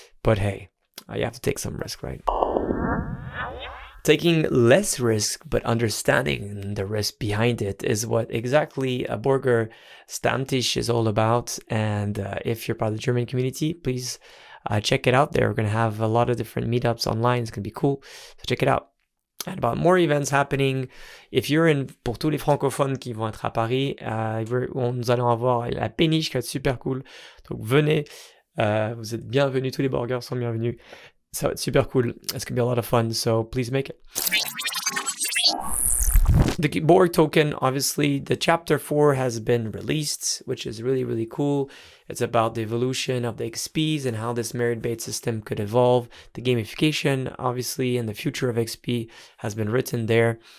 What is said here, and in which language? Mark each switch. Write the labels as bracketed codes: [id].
[en] But hey, you have to take some risk, right? Taking less risk, but understanding the risk behind it is what exactly a Borger Stammtisch is all about. And if you're part of the German community, please check it out there. We're going to have a lot of different meetups online. It's going to be cool. So check it out. and about more events happening. If you're in, [fr] pour tous les francophones qui vont être à Paris, nous allons avoir la péniche qui va être super cool. Donc venez, vous êtes bienvenus, tous les borgers sont bienvenus. Ça va être super cool. [en] It's gonna be a lot of fun, so please make it. The Borg token, obviously, the chapter 4 has been released, which is really, really cool. It's about the evolution of the XPs and how this merit-based system could evolve. The gamification, obviously, and the future of XP has been written there.